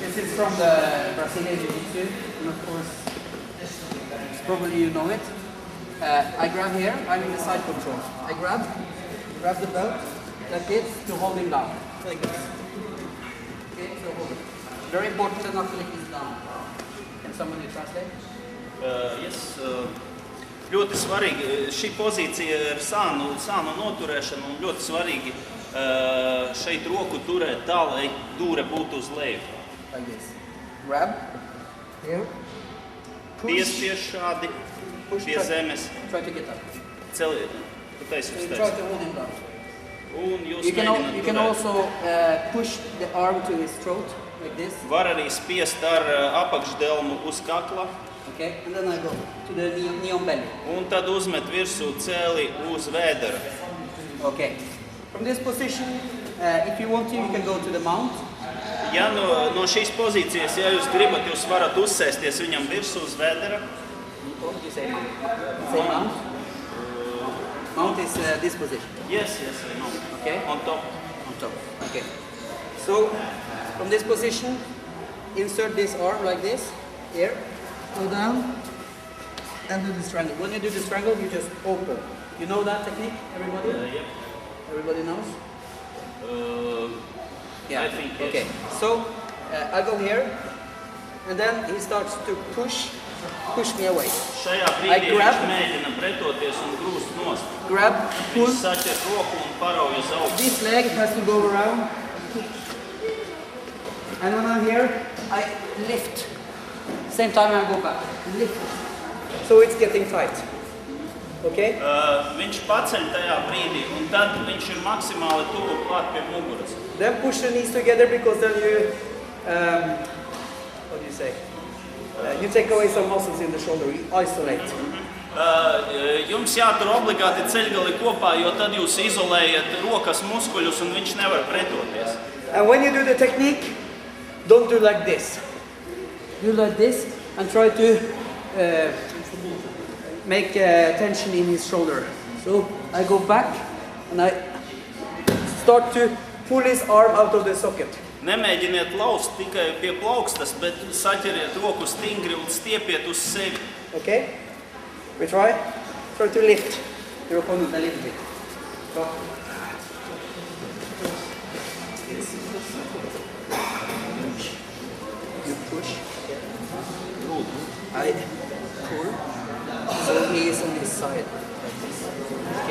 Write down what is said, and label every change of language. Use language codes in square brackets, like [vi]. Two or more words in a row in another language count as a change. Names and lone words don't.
[en] This is from the Brazilian Jiu-Jitsu, and of course, probably you know it. I grab here, I'm in the side control. I grab the belt like this to hold him down, like this. Okay, so hold it. Very important to not to lift this down. Can somebody translate? Yes, [lv] ļoti svarīgi, šī pozīcija ir sānu noturēšana un ļoti svarīgi šeit roku turēt tā, lai dūre būtu uz leju. [en] Like this. Grab. Here. [lv] Piespiež šādi pie zemes. [en] Try to get up. [lv] Celiet, taisi uz [en] So you try [lv] taisi. [en] to hold him down. [lv] Un jūs [en] You [lv] mēģināt [en] can [lv] turēt. [en] also push the arm to his throat, like this. [lv] Var arī spiest ar apakšdelmu uz kakla [en] Okay, and then I go to the knee on belly. [lv] un tad uzmet virsū celi uz vēdera. [en] Okay. From this position, if you want to, you can go to the mount. [lv] Ja no šīs pozīcijas, ja jūs gribat, jūs varat uzsēsties viņam virsū uz vēdera. [en] What do you say? Say mount. Mount is this position. Yes, I know. Okay. On top. On top. Okay. So from this position, insert this arm like this. Here. Go down. And do the strangle. When you do the strangle, you just open. You know that technique, everybody? Yep. Everybody knows? I think yes. Okay. So I go here, and then he starts to push me away. [lv] Šajā [en] I [lv] brīdī [en] grab. [lv] viņš mēģina pretoties un grūst nost. [en] Grab, pull. [lv] Viņš saķer roku un parauj uz augšu. [en] This leg has to go around. And when I'm here, I lift. Same time I go back. Lift. So it's getting tight. Okay? [lv] Viņš paceļ tajā brīdī, un tad viņš ir maksimāli tuvu klāt pie muguras. [en] Then push the knees together because then you, what do you say? You take away some muscles in the shoulder, you isolate. [lv] Jums jātur obligāti ceļgali kopā, jo tad jūs izolējat rokas muskuļus un viņš nevar pretoties. [en] And when you do the technique, don't do like this. Do like this and try to make tension in his shoulder. So I go back and I start to pull his arm out of the socket. [lv] Nemēģiniet laust tikai pie plaukstas, bet saķeriet roku stingri un stiepiet uz sevi. [en] Okay? We try? Try to lift your opponent a little bit. Go. You push. I pull. So he is on his side. Like this. Okay?